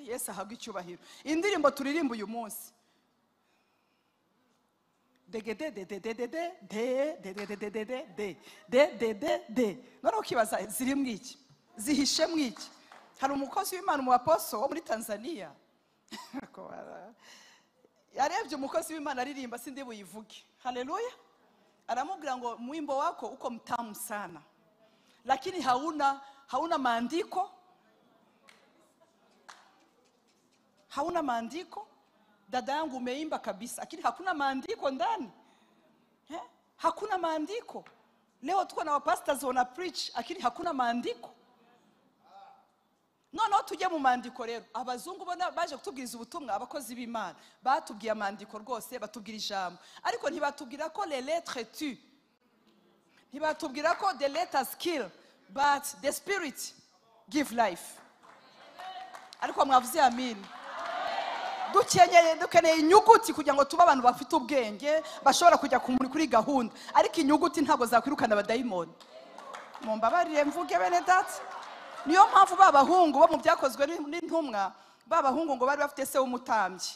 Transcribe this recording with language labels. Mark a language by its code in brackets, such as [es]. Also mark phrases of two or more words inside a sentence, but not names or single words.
[rw] Yesu ahabwa icyubahiro. Indirimbo turirimba uyu munsi, none ukibaza ziri mwiki, zihishe mwiki. Hari umukozi w'Imana mu apostle wo muri Tanzania yarebye umukozi w'Imana aririmba, sindi buyivuge. Haleluya. Aramubwira ngo [sw] mwimbo wako uko mtamu sana, lakini hauna maandiko. Hauna maandiko. Dada yangu umeimba kabisa, lakini hakuna maandiko ndani. Hakuna maandiko. Leo tuko na wapastors wana preach, lakini hakuna maandiko. [rw] Noneho tujye mu maandiko rero. Abazungu bona baje kutubwiriza ubutumwa, abakozi b'Imana batubwiye amaandiko rwose, batubwira ijambo, ariko ntibatubwira ko [fr] les lettres tuent. [rw] Ntibatubwira ko [en] the letters kill, but the spirit give life. [rw] Ariko mwavuze amen. Dukeneye inyuguti kugira ngo tuba abantu bafite ubwenge, bashobora kujya kuri gahunda. Ariko inyuguti ntabwo zakwirukana abadayimoni. Mumbabarire mvuge bene data. Niyo mpamvu babahungu bo mu byakozwe n'intumwa, babahungu ngo bari bafite se w'umutambyi.